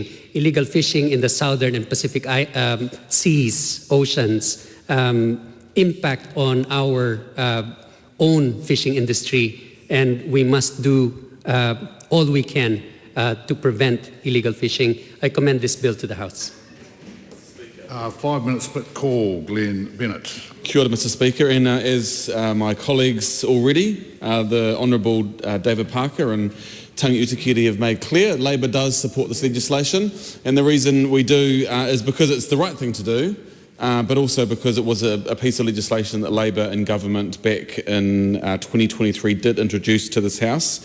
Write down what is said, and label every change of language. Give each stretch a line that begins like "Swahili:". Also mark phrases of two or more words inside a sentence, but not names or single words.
English: Illegal fishing in the southern and Pacific seas, oceans, impact on our own fishing industry, and we must do all we can to prevent illegal fishing. I commend this bill to the House. 5 minute split call, Glenn Bennett.
Māori: Kia ora,
English: Mr Speaker, and as my colleagues already, the Honourable David Parker and Tangi Utikiri have made clear, Labor does support this legislation, and the reason we do is because it's the right thing to do, but also because it was a piece of legislation that Labor and government back in 2023 did introduce to this House.